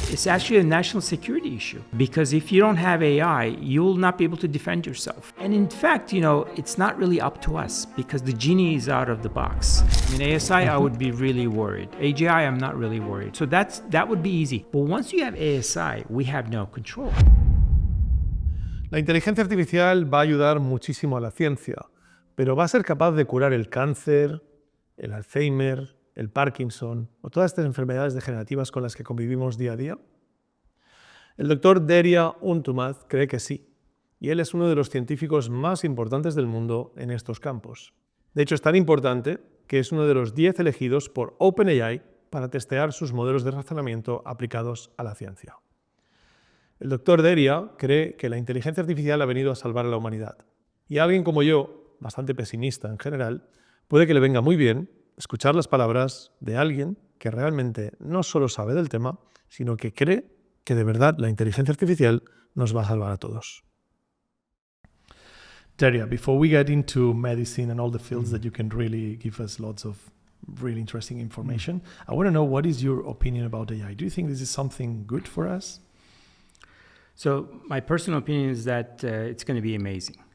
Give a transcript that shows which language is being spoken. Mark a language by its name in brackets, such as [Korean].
[English] It's actually a national security issue, because if you don't have AI, you will not be able to defend yourself. And in fact, it's not really up to us, because the genie is out of the box. I mean, ASI, I would be really worried. AGI, I'm not really worried. So that would be easy. But once you have ASI, we have no control. [Spanish] La inteligencia artificial va a ayudar muchísimo a la ciencia, pero ¿va a ser capaz de curar el cáncer, el Alzheimer, el Parkinson o todas estas enfermedades degenerativas con las que convivimos día a día? El doctor Derya Unutmaz cree que sí, y él es uno de los científicos más importantes del mundo en estos campos. De hecho, es tan importante que es uno de los 10 elegidos por OpenAI para testear sus modelos de razonamiento aplicados a la ciencia. El doctor Derya cree que la inteligencia artificial ha venido a salvar a la humanidad. Y a alguien como yo, bastante pesimista en general, puede que le venga muy bien escuchar las palabras de alguien que realmente no solo sabe del tema, sino que cree que de verdad la inteligencia artificial nos va a salvar a todos. [English] Derya, before we get into medicine and all the fields that you can really give us lots of really interesting information, I want to know, what is your opinion about AI? Do you think this is something good for us? So my personal opinion is that it's going to be amazing.